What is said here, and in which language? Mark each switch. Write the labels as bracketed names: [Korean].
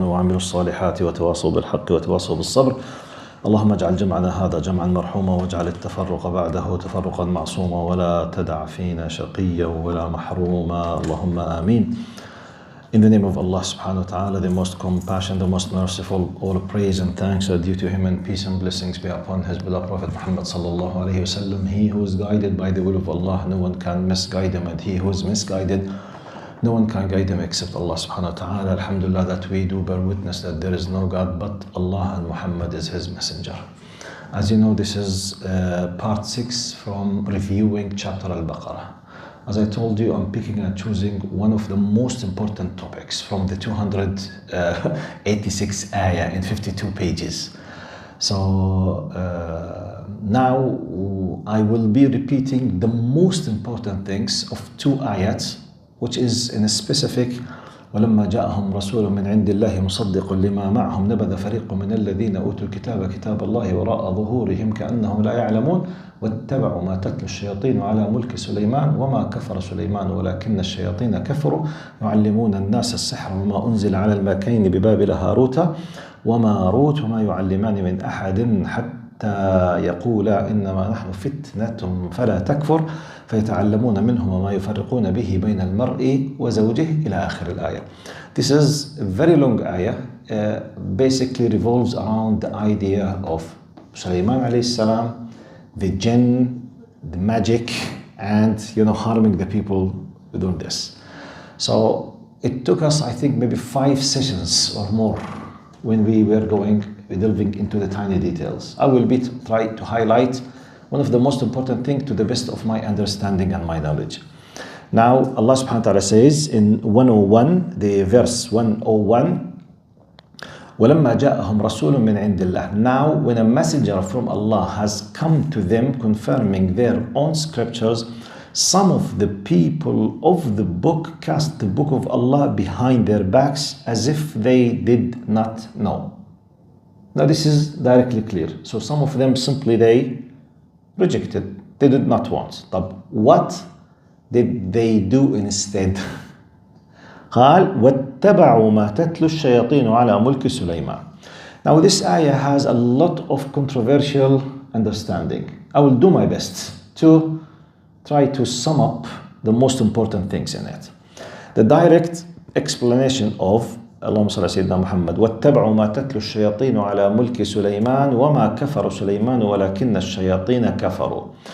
[Arabic] وعملوا الصالحات وتواصوا بالحق وتواصوا بالصبر. اللهم اجعل جمعنا هذا جمعا مرحوما واجعل التفرق بعده تفرقا معصوما ولا تدع فينا شقيا ولا محروما. اللهم آمين. [English] In the name of Allah subhanahu wa ta'ala, the most compassionate, the most merciful, all praise and thanks are due to Him, and peace and blessings be upon His beloved Prophet Muhammad sallallahu alayhi wasallam. He who is guided by the will of Allah, no one can misguide him, and he who is misguided, no one can guide him except Allah subhanahu wa ta'ala. Alhamdulillah that we do bear witness that there is no God but Allah and Muhammad is His messenger. As you know, this is part 6 from reviewing chapter Al-Baqarah. As I told you, I'm picking and choosing one of the most important topics from the 286 ayah in 52 pages. So now I will be repeating the most important things of 2 ayats, which is in a specific [Arabic] ولما جاءهم رسول من عند الله مصدق لما معهم نبذ فريق من الذين أوتوا الكتاب كتاب الله وراء ظهورهم كأنهم لا يعلمون واتبعوا ما تتلو الشياطين على ملك سليمان وما كفر سليمان ولكن الشياطين كفروا يعلمون الناس السحر وما أنزل على الملكين ببابل هاروت وماروت وما يعلمان من أحد حتى يقولا إنما نحن فتنة فلا تكفر فيتعلمون منهما ما يفرقون به بين المرء وزوجه إلى آخر الآية. [English] This is a very long ayah, basically revolves around the idea of Sulaiman alayhi salam, the jinn, the magic, and harming the people doing this. So it took us, I think, maybe 5 sessions or more when we were delving into the tiny details. I will try to highlight one of the most important things to the best of my understanding and my knowledge. Now, Allah subhanahu wa ta'ala says in 101, the verse 101, [Arabic] وَلَمَّا جَاءَهُمْ رَسُولٌ مِّنْ عِنْدِ اللَّهِ. [English] Now, when a messenger from Allah has come to them confirming their own scriptures, some of the people of the book cast the book of Allah behind their backs as if they did not know. Now, this is directly clear. So some of them simply they rejected, they did not want. But what did they do instead? [Arabic] قال واتبعوا ما تتلو الشياطين على ملك سليمان. [English] Now this ayah has a lot of controversial understanding. I will do my best to try to sum up the most important things in it. The direct explanation of [Arabic] اللهم صل على سيدنا محمد واتبعوا ما تتلو الشياطين على ملك سليمان وما كفر سليمان ولكن الشياطين كفروا.